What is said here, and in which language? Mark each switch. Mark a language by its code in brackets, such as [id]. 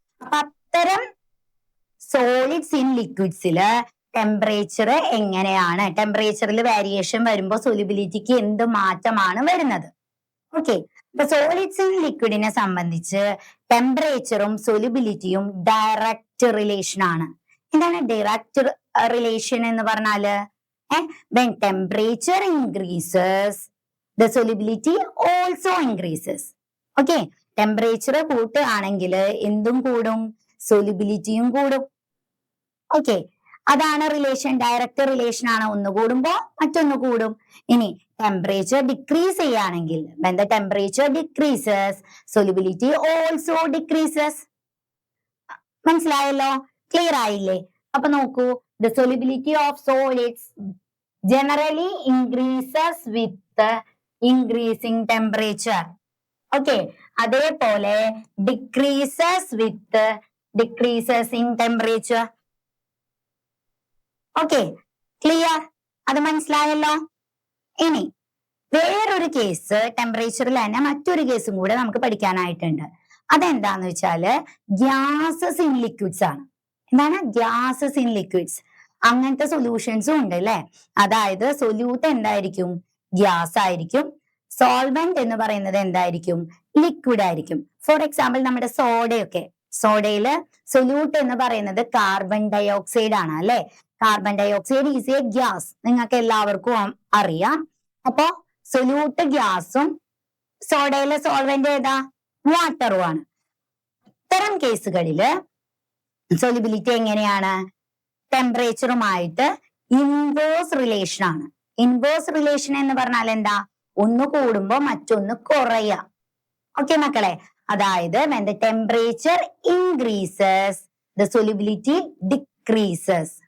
[ml] അപ്പൊ അത്തരം solids in ലിക്വിഡ്സില് temperature എങ്ങനെയാണ്? ടെമ്പറേച്ചറിൽ വേരിയേഷൻ വരുമ്പോൾ സൊല്യൂബിലിറ്റിക്ക് എന്ത് മാറ്റമാണ് വരുന്നത്? ഓക്കെ, അപ്പൊ സോളിഡ്സ് ഇൻ ലിക്വിഡിനെ സംബന്ധിച്ച് ടെമ്പറേച്ചറും സൊല്യൂബിലിറ്റിയും ഡയറക്റ്റ് റിലേഷൻ ആണ്. എന്താണ് ഡയറക്റ്റ് റിലേഷൻ എന്ന് പറഞ്ഞാല്? [en] when temperature increases the solubility also increases. [ml] Okay, temperature കൂട്ടുകയാണെങ്കിൽ എന്തും കൂടും? സൊല്യൂബിലിറ്റിയും കൂടും. ഓക്കെ, അതാണ് റിലേഷൻ. ഡയറക്റ്റ് റിലേഷൻ ആണ്. ഒന്ന് കൂടുമ്പോ മറ്റൊന്ന് കൂടും. ഇനി ടെമ്പറേച്ചർ ഡിക്രീസ് ചെയ്യുകയാണെങ്കിൽ [en] when the temperature decreases solubility also decreases. [ml] മനസ്സിലായല്ലോ? ക്ലിയർ ആയില്ലേ? അപ്പൊ നോക്കൂ, [en] the solubility of solids generally increases with increasing temperature. [ml] Okay, അതേപോലെ [en] decreases with decreases in temperature. [ml] Okay, clear? അത് മനസ്സിലായല്ലോ? ഇനി വേറൊരു കേസ്, ടെമ്പറേച്ചറിൽ തന്നെ മറ്റൊരു കേസും കൂടെ നമുക്ക് പഠിക്കാനായിട്ടുണ്ട്. അതെന്താന്ന് വെച്ചാല് ഗ്യാസസ് ഇൻ ലിക്വിഡ്സ് ആണ്. എന്താണ്? Gases in liquids. അങ്ങനത്തെ സൊല്യൂഷൻസും ഉണ്ട് അല്ലെ. അതായത് സൊല്യൂട്ട് എന്തായിരിക്കും? ഗ്യാസ് ആയിരിക്കും. സോൾവെന്റ് എന്ന് പറയുന്നത് എന്തായിരിക്കും? ലിക്വിഡ് ആയിരിക്കും. ഫോർ എക്സാമ്പിൾ നമ്മുടെ സോഡയൊക്കെ, സോഡയില് സൊല്യൂട്ട് എന്ന് പറയുന്നത് കാർബൺ ഡൈ ഓക്സൈഡ് ആണ് അല്ലെ. [en] carbon dioxide is a gas, [ml] നിങ്ങൾക്ക് എല്ലാവർക്കും അറിയാം. അപ്പോ സൊല്യൂട്ട് ഗ്യാസും സോഡയിലെ സോൾവെന്റ് ഏതാ? വാട്ടറും ആണ്. ഇത്തരം കേസുകളില് സൊല്യൂബിലിറ്റി എങ്ങനെയാണ്? ടെമ്പറേച്ചറുമായിട്ട് ഇൻവേഴ്സ് റിലേഷൻ ആണ്. ഇൻവേഴ്സ് റിലേഷൻ എന്ന് പറഞ്ഞാൽ എന്താ? ഒന്ന് കൂടുമ്പോ മറ്റൊന്ന് കുറയാ. ഓക്കെ മക്കളെ, അതായത് [en] when the temperature increases the solubility decreases.